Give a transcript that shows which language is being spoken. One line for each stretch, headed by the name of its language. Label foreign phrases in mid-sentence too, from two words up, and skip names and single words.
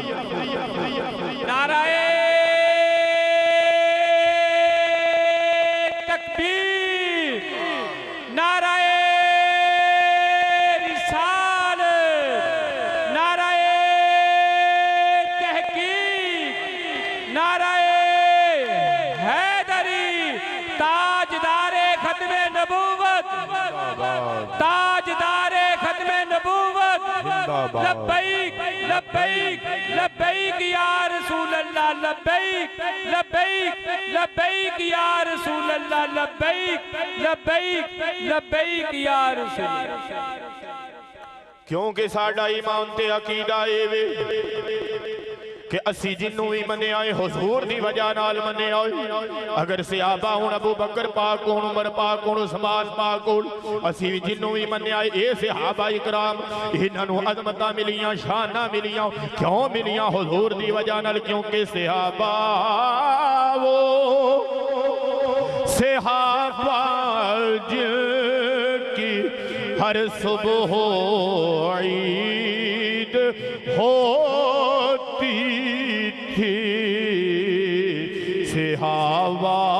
Urdu: نعرۂ تکبیر، نعرۂ رسالت، نعرۂ تحقیق، نعرۂ حیدری، تاجدارِ ختمِ نبوت، تاجدارِ ختمِ نبوت,
Arabic: لبيك لبيك لبيك يا رسول الله، لبيك لبيك لبيك يا رسول الله، لبيك لبيك لبيك يا رسول.
Punjabi: کیونکہ ساڈا ایمان تے عقیدہ ایوے کہ اسی جنہوں بھی منیا اے حضور دی وجہ نال منیا اے. اگر صحابہ ہن ابوبکر پاک ہن عمر پاک ہن عثمان پاک ہن اسی بھی جنہوں بھی منیا اے، یہ صحابہ اکرام انہاں نوں عظمتاں ملیاں، شاناں ملیاں، کیوں ملیاں? حضور دی وجہ نال.
Urdu: کیونکہ صحابہ وہ صحابہ جن کی ہر صبح عید ہوتی تھی، صحابہ